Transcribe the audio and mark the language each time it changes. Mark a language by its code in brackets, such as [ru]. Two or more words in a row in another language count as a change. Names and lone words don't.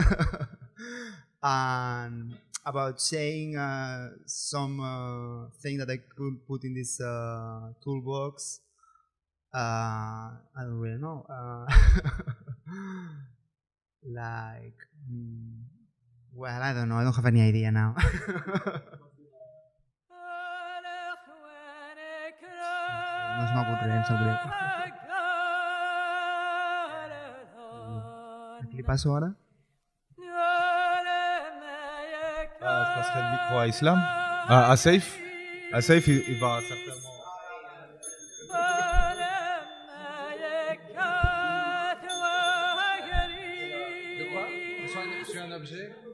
[en] And about saying some thing that I could put in this toolbox. I don't really know. Well, I don't know. I don't have any idea now. [ca] No se m'ocurre, em sap greu. A qui li passo ara? [fr] Je passerai le micro à Islam. À Saif. À Saif, il va certainement... De quoi? Je suis un objet.